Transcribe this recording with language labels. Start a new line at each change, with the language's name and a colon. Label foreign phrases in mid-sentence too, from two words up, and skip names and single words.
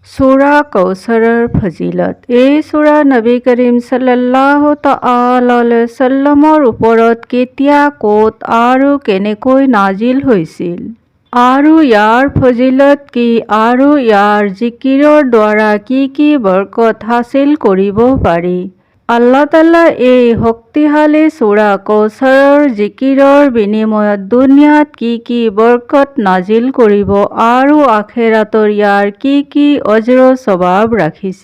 Assamese: সূরা কাউসাৰৰ ফজিলত। এই সূৰা নবী কৰীম
Arabic: صلى الله تعالى عليه وسلم
Assamese: ওপৰত কেতিয়া, ক'ত আৰু কেনেকৈ নাজিল হৈছিল আৰু ইয়াৰ ফজিলত কি আৰু ইয়াৰ জিকিৰৰ দ্বাৰা কি বৰকত হাচিল কৰিব পাৰি। আল্লাহ তাআলা এই শক্তিশালী সূৰা কাউসাৰৰ জিকিৰৰ বিনিময়ত দুনিয়াত কি বৰকত নাজিল কৰিব আৰু আখিৰাতৰ ইয়াৰ কি অজৰ স্বভাৱ ৰাখিছে।